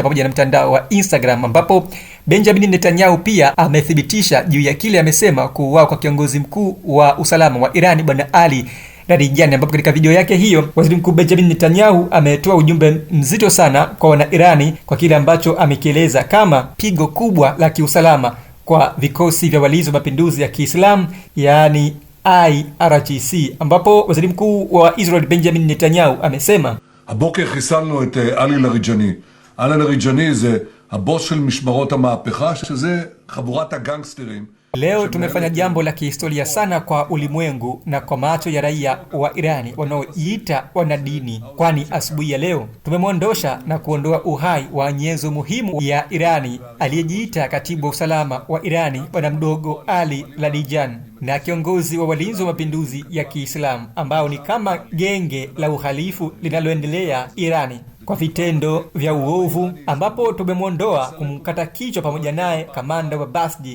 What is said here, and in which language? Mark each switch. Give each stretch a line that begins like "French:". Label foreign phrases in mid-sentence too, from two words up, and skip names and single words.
Swahili: pamoja na mtandao wa Instagram, ambapo Benjamin Netanyahu pia amethibitisha juu ya kile amesema kuuawa kwa kiongozi mkuu wa usalama wa Irani bwana Ali Larijani, ambapo katika video yake hiyo waziri mkuu Benjamin Netanyahu ametoa ujumbe mzito sana kwa wana Irani kwa kile ambacho amekieleza kama pigo kubwa la kiusalama kwa vikosi vya walinzi wa mapinduzi ya Kiislamu, yani IRGC, ambapo waziri mkuu wa Israel Benjamin Netanyahu amesema
Hebrew: הבוקר חיסלנו את עלי לריג'ני. עלי לריג'ני זה הבוס של משמרות המהפכה, שזה חבורת הגנגסטרים
Swahili: Leo tumefanya jambo la kihistoria sana kwa ulimwengu na kwa macho ya raia wa Irani wanaojiita wanadini, kwani asubuhi ya leo tumemwondosha na kuondoa uhai wa nyenzo muhimu ya Irani aliyejiita katibu wa usalama wa Irani bwana mdogo Ali Larijani na kiongozi wa walinzi wa mapinduzi ya Kiislamu ambao ni kama genge la uhalifu linaloendelea Irani kwa vitendo vya uovu, ambapo tumemwondoa kumkata kichwa pamoja naye kamanda wa Basji.